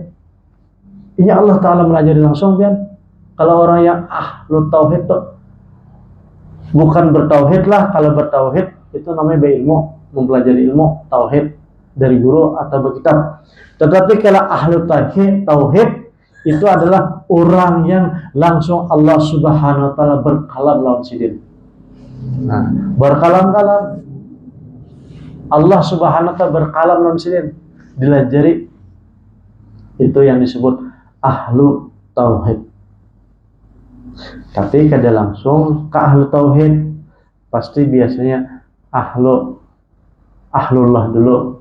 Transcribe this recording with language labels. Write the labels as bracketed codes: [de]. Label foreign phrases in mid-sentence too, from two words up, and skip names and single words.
[bjn] Ini Allah Ta'ala melajari langsung kan. Kalau orang yang ahlu tauhid tuh bukan bertauhid lah. [id] Kalau bertauhid itu namanya berilmu, mempelajari ilmu tauhid dari guru atau berkitab. Tetapi kalau ahlu tauhid itu adalah orang yang langsung Allah [ar] Subhanahu Wa Ta'ala [id] berkalam [bjn] lawan sidin. Nah, berkalam-kalam Allah [ar] Subhanahu Wa Ta'ala [bjn] berkalam lawan sidin, dilajari, itu yang disebut ahlu tauhid. Tapi kada langsung ke ahlu tauhid, pasti biasanya ahlullah dulu.